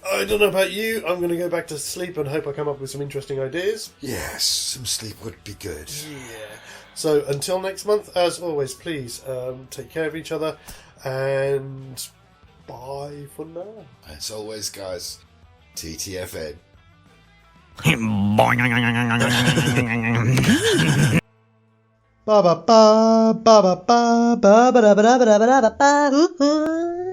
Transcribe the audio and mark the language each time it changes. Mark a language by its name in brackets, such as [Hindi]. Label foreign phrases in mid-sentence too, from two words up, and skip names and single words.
[English] I don't know about you. I'm going to go back to sleep and hope I come up with some interesting ideas. Yes, some sleep would be good. Yeah. So, until next month, as always, please take care of each other and bye for now. As always, guys, TTFN. Ba ba ba ba ba ba ba ba ba ba ba ba ba ba.